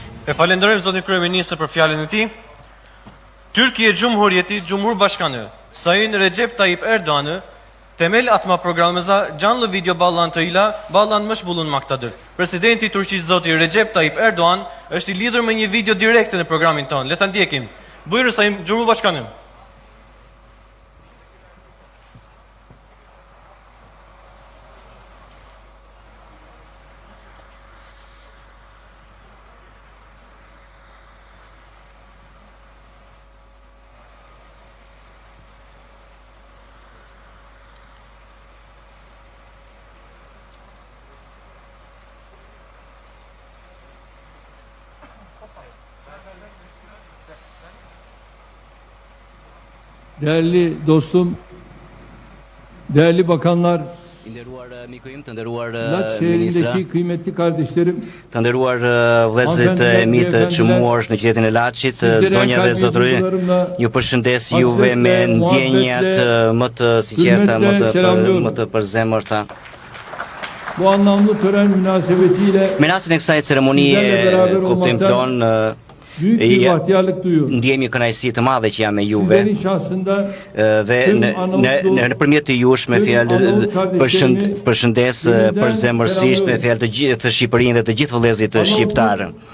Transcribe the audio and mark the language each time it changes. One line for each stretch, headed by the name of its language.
Albanian: E falenderojmë zotin kryeministër për fjalën e tij.
Turkish: Türkiye Cumhuriyeti Cumhurbaşkanı Sayın Recep Tayyip Erdoğan'ı temel atma programımıza canlı video bağlantıyla bağlanmış bulunmaktadır.
Albanian: Presidenti i Turqisë zoti Recep Tayyip Erdoğan është i lidhur me një video direkte në programin tonë. Le ta ndjekim.
Turkish: Buyurun Sayın Cumhurbaşkanım. Değerli dostum, değerli bakanlar,
Albanian: Nderuar miku im, të nderuar
Turkish: Laç
Albanian: ministra,
Turkish: şehrindeki kıymetli kardeşlerim,
Albanian: të nderuar vëllezërit e mi të çmuar në qytetin e Laçit, zonja dhe zotëri, ju përshëndes juve me ndjenjat më të sinqerta, më të përzemërta.
Turkish: bu anlamlı tören münasebetiyle
Albanian: Me rastin e kësaj ceremonie kuptim plon,
Turkish: büyük bir bahtiyarlık duyuyorum.
Albanian: Ndjemi kënaqësi të madhe që jam me juve
Turkish: Sizlerin şahsında
Albanian: dhe nëpërmjet të jush me fjalë përshëndes përzemërsisht me fjalë të gjithë Shqipërinë dhe të gjithë vëllezërit shqiptarë.